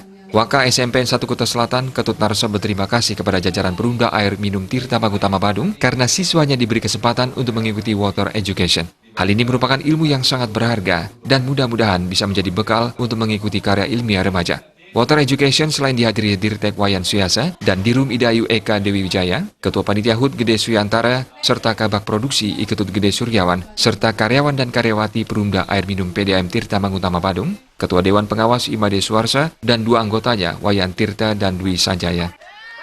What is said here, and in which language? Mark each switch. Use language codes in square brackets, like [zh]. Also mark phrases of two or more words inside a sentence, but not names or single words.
[id] Waka SMP 1 Kuta Selatan Ketut Narsa berterima kasih kepada jajaran Perumda Air Minum Tirta Mangutama Badung karena siswanya diberi kesempatan untuk mengikuti [en] Water Education. [id] Hal ini merupakan ilmu yang sangat berharga dan mudah-mudahan bisa menjadi bekal untuk mengikuti karya ilmiah remaja. [en] Water Education [id] selain dihadiri Dirtek Wayan Suyasa dan Dirum Ida Ayu Eka Dewi Wijaya, Ketua Panitia HUT Gede Suyantara, serta Kabak Produksi Ketut Gede Suryawan, serta karyawan dan karyawati Perumda Air Minum PDAM Tirta Mangutama Badung, Ketua Dewan Pengawas Imade Suarsa, dan 2 anggotanya Wayan Tirta dan Dwi Sanjaya.